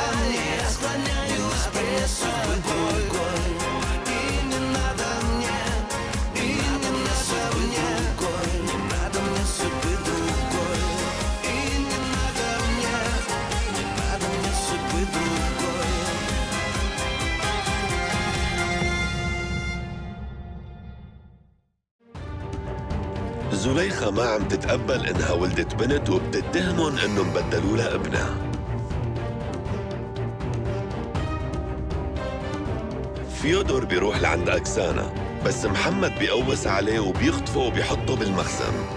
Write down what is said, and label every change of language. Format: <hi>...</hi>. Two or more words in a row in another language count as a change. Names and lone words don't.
<ru>Я склоняюсь пред тобой. И не надо мне, и не надо мне, не надо мне судьбы другой. И не надо мне судьбы другой.</ru> <ar>زليخة ما عم تتقبل إنها ولدت بنت وبتتهمن إنهم بدلوا لها ابنها. فيودور بيروح لعند أكسانا، بس محمد بيقوس عليه وبيخطفه وبيحطه بالمخزن.</ar>